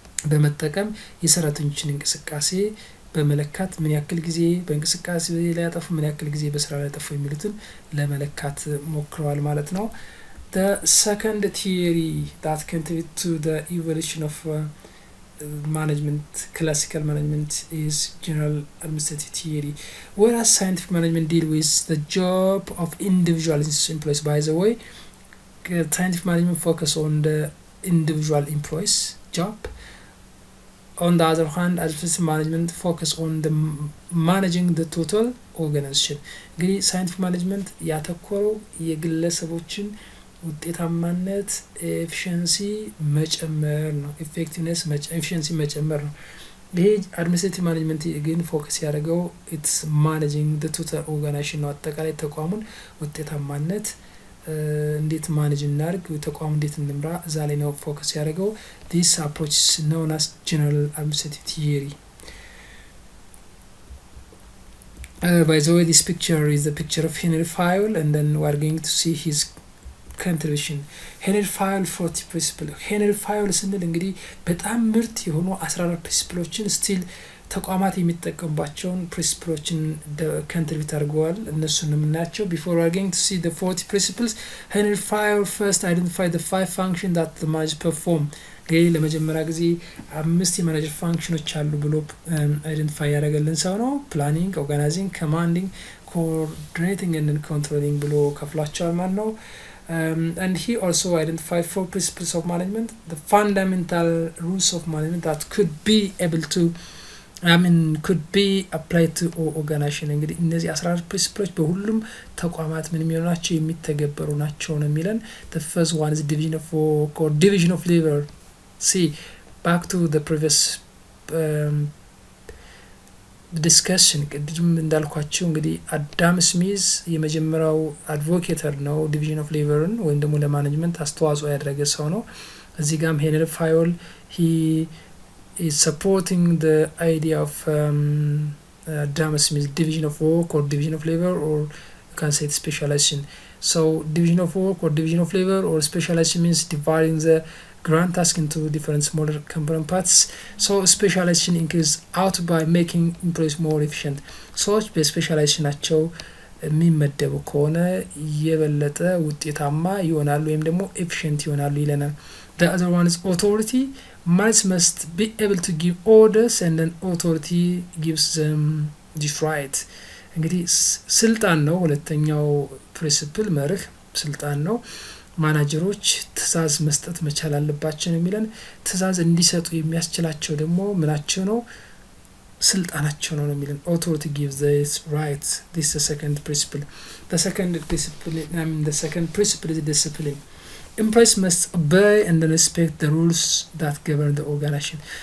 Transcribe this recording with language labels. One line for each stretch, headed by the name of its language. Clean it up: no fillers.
Amharic: በመጠቀም የሰራተኞችን እንቅስቃሴ በመለካት ምን ያክል ጊዜ በእንቅስቃሴ ላይ ያጠፉ፣ ምን ያክል ጊዜ በስራ ላይ ያጠፉ የሚሉትን ለመለካት ሞክረዋል ማለት ነው።
English: the second theory that contribute to the evolution of management, classical management, is general administrative theory, whereas scientific management deal with the job of individual employees. By the way, scientific management focus on the individual employees job. On the other hand, administrative management focus on the managing the total organization.
Amharic: እንግዲህ ሳይንቲፊክ ማኔጅመንት ያተኮረው የግለሰቦችን ውጤታማነት ኤፊሽንሲ መጨመር ነው፣ ኢፌክቲቭነስ ኤፊሽንሲ መጨመር ነው። ይሄ አድሚኒስትሬቲቭ ማኔጅመንት ግን ፎከስ ያደረገው
English: ኢትስ ማኔጂንግ ዘ ቶታል ኦርጋናይዜሽን
Amharic: ነው። አጠቃላይ ተቋሙን ውጤታማነት እንዴት ማኔጅ እናድርግ፣ ተቋሙ እንዴት እንምራ፣ እዛ ላይ ነው ፎከስ ያደረገው።
English: this approach is known as general administrative theory. By the way, this picture is the picture of Henry Fayol, and then we are going to see his contribution. Henry Fayol 40 principle.
Amharic: Henry Fayol ስንል እንግዲህ በጣም ምርጥ የሆኑ 14 ፕሪንሲፕሎችን ስቲል ተቋማት የሚጠቀሙባቸውን ፕሪንሲፕሎችን ኮንትሪቢዩት አድርገዋል። እነሱን የምናያቸው
English: before we are going to see the 40 principles. Henry Fayol first identified the 5 functions that the manager perform.
Amharic: እንግዲህ ለመጀመሪያ ጊዜ 5 የማኔጀር ፋንክሽኖች አሉ ብሎ አይደንቲፋይ ያደረገልን ሰው ነው። ፕላኒንግ፣ ኦርጋናይዚንግ፣ ኮማንዲንግ፣ ኮኦርዲኔቲንግ and controlling ብሎ ከፍሏቸዋል ማለት ነው።
English: And he also identified 4 principles of management, the fundamental rules of management that could be able to could be applied to organization.
Amharic: እንግዲህ እነዚህ 14 ፕሪንሲፕሎች በሁሉም ተቋማት ምን የሚሆኑ ናቸው፣ የሚተገበሩ ናቸው ነው የሚለን።
English: the first one is division of work or division of labor. See, back to the previous discussion
Amharic: ቅድም እንዳልኳቸው እንግዲህ አዳም ስሚዝ የመጀመሪያው አድቮኬተር ነው ዲቪዥን ኦፍ ሌበርን ወይም ደግሞ ለማኔጅመንት አስተዋጽኦ ያደረገ ሰው ነው። እዚህ ጋም ሄንሪ ፋዮል
English: he is supporting the idea of Adam Smith's division of work or division of labor, or you can say specialization. So division of work or division of labor or specialization means dividing the grand task into different smaller component parts. So specialization increases out by making employees more efficient.
Amharic: ሰዎች በስፔሻላይዜሽን ናቸው የሚመደቡ ከሆነ የበለጠ ውጤታማ ይሆናሉ ወይም ደግሞ ኤፊሽንት ይሆናሉ ይለናል።
English: The other one is authority. Managers must be able to give orders and then authority gives them this right.
Amharic: እንግዲህ ስልጣን ነው ሁለተኛው ፕሪንሲፕል መርህ ስልጣን ነው። ማናጀሮች ትእዛዝ መስጠት መቻል አለባቸው የሚለን ትእዛዝ እንዲሰጡ የሚያስችላቸው ደግሞ ምናቸው ነው ስልጣናቸው ነው የሚለን።
English: authority gives this right. This is the second principle. The second principle is discipline. Employees must obey and respect the rules that govern the organization.